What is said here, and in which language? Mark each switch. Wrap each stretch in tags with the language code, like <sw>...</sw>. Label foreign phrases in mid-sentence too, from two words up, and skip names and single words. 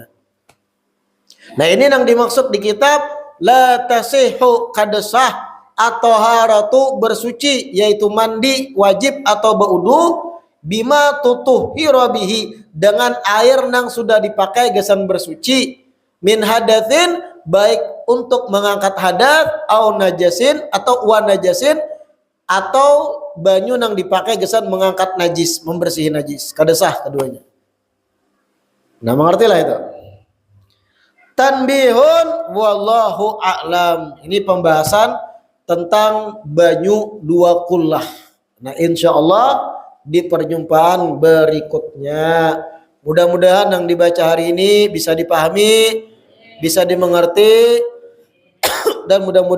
<bjn>Nah ini yang dimaksud di kitab</bjn> <ar>لا تصح</ar> <bjn>kada sah atau haratu bersuci, yaitu mandi wajib atau berwudu</bjn> <ar>بما تطهر به,</ar> <bjn>dengan air nang sudah dipakai gesan bersuci,</bjn> <ar>من حدث,</ar> <bjn>baik untuk mengangkat hadas,</bjn> <ar>أو نجس</ar> <bjn>atau</bjn> <ar>ونجس,</ar> <bjn>atau banyu nang dipakai gesan mengangkat najis, membersihi najis. Kada sah keduanya. Nah, mengertilah itu.</bjn> <ar>تنبيه والله أعلم.</ar> <bjn>Ini pembahasan tentang banyu dua kullah. Nah,</bjn> <ar>إن شاء الله</ar> <bjn>di perjumpaan berikutnya. Mudah-mudahan yang dibaca hari ini bisa dipahami, bisa dimengerti, dan mudah-mudahan bermanfaat.</bjn>